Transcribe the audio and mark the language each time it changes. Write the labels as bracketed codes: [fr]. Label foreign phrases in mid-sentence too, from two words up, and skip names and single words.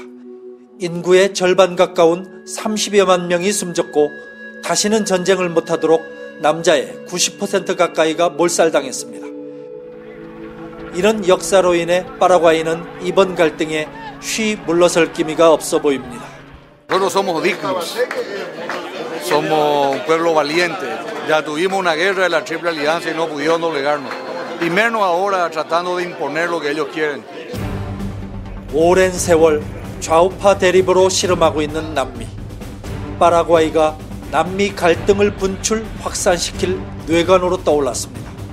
[ko] 인구의 절반 가까운 30여만 명이 숨졌고 다시는 전쟁을 못하도록 남자의 90% 가까이가 몰살당했습니다. 이런 역사로 인해 파라과이는 이번 갈등에 쉬 물러설 기미가 없어 보입니다. [es] Nosotros somos dignos, somos un pueblo valiente. Ya tuvimos una guerra de la Triple Alianza y no pudieron doblegarnos. Y menos ahora tratando de imponer lo que ellos quieren. [ko] 오랜 세월 좌우파 대립으로 씨름하고 있는 남미. 파라과이가 남미 갈등을 분출, 확산시킬 뇌관으로 떠올랐습니다.